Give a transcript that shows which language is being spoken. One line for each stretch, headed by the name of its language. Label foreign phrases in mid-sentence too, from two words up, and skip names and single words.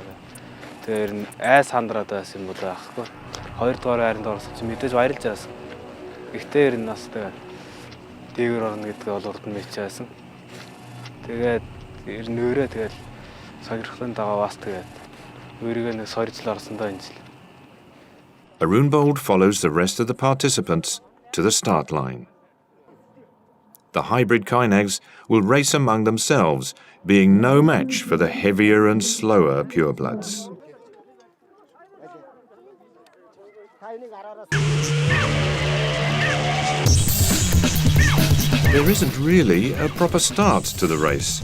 Mongolian: Тэр нь ай сандраад байсан юм бол аахгүй. 2 дугаар айранд орсон чи мэдээж баярлж байсан. Гэхдээ ер нь бас тэгээ дээгүүр орно гэдгээ бол урд нь мэдчихсэн. Тэгээд ер нь өөрөө тэгэл сонирхлын дагуу бас тэгээд өөрийгөө нэг сорьжл орсон даа энэ жил.
English: Arunbold follows the rest of the participants to the start line. The hybrid kynags will race among themselves, being no match for the heavier and slower purebloods. There isn't really a proper start to the race.